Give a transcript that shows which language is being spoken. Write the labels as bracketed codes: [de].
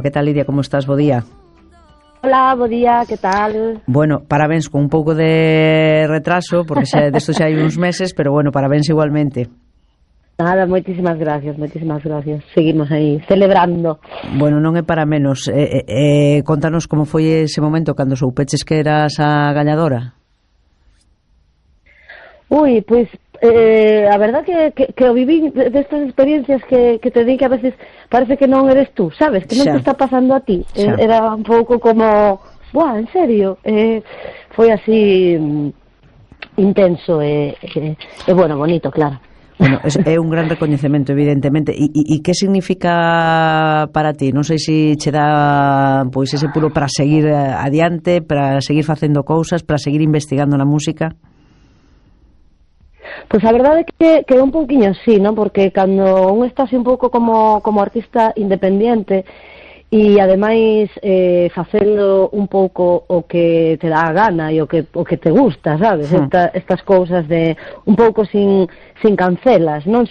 [es] ¿Qué tal, Lidia? ¿Cómo estás? [gl] Bo día. [es] Hola, [gl] bo día, [es] ¿qué tal? Bueno, parabéns, con un poco de retraso, porque de esto ya hay unos meses, pero bueno, parabéns igualmente. Nada, muchísimas gracias. Seguimos ahí, celebrando. [gl] Bueno, non é para menos. Contanos como foi ese momento, cando soupeches que eras a gañadora. [es] Uy, pues, a verdad que o viví de estas experiencias que te di, que a veces parece que non eres tú, sabes? [gl] Que non te está pasando a ti. Era un pouco como, buah, en serio. Foi así intenso e bueno, bonito, claro. Bueno, é un gran recoñecemento, evidentemente. E que significa para ti? Non sei se che dá pois ese puro para seguir adiante, para seguir facendo cousas, para seguir investigando na música. Pues a verdade é que un pouquinho sí, ¿no? Porque cando un está así un pouco como artista independiente e ademais facendo un pouco o que te dá a gana e o que te gusta, sabes? Sí. Estas cousas de un pouco sin cancelas, non?